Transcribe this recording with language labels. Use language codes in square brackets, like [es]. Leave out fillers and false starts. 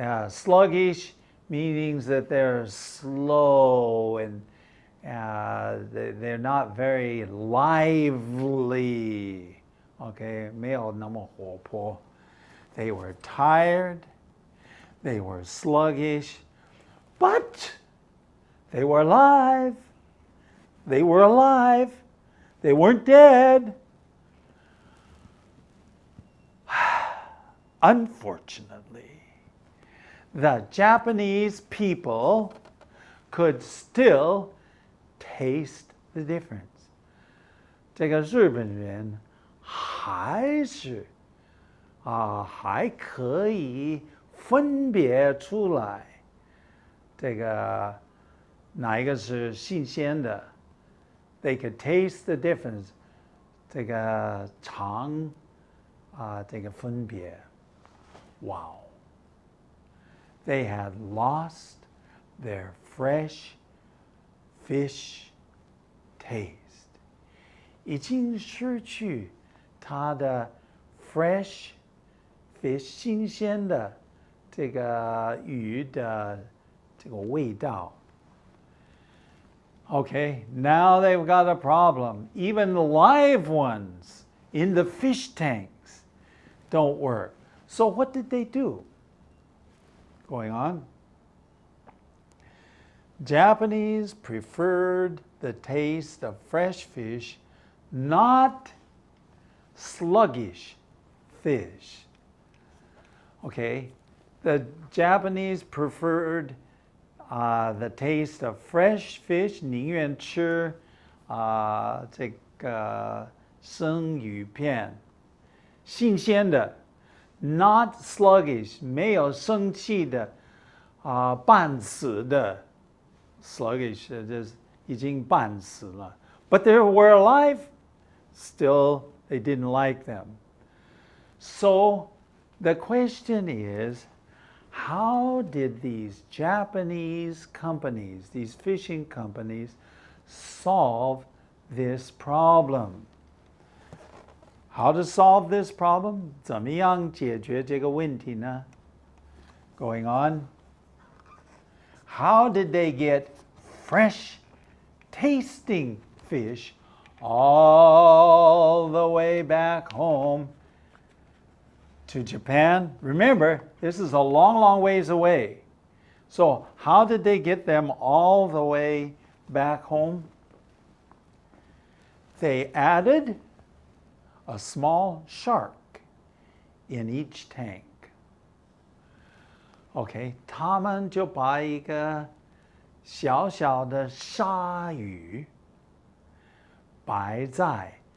[en] Sluggish means that they're slow and they're not very lively. [zh] Okay, 没有那么活泼. [en] They were tired, they were sluggish, but they were alive. They were alive. They weren't dead. Unfortunately, the Japanese people could still taste the difference. [zh] 这个日本人还是还可以分别出来，这个哪一个是新鲜的 ？ [en] They could taste the difference. [zh] 这个尝这个分别。Wow. [en] They had lost their fresh fish taste. [zh] 已经失去它的 [en] fresh fish [zh] 新鲜的这个鱼的这个味道。 [en] Okay, now they've got a problem. Even the live ones in the fish tanks don't work. So what did they do? Going on. Japanese preferred the taste of fresh fish, not sluggish fish. Okay, the Japanese preferred the taste of fresh fish, [zh] 宁愿吃这个生鱼片，新鲜的 [en] ，not sluggish， [zh] 没有生气的，半死的 [en] ，sluggish [zh] 就是已经半死了。 [en] But they were alive, still they didn't like them. So the question is, how did these Japanese companies, these fishing companies, solve this problem? How to solve this problem? [zh] 怎么样解决这个问题呢？ [en] Going on. How did they get fresh tasting fish all the way back home to Japan? Remember, this is a long ways away. So how did they get them all the way back home? They added a small shark in each tank. [zh] Okay, 他们就把一个小小的鲨鱼摆在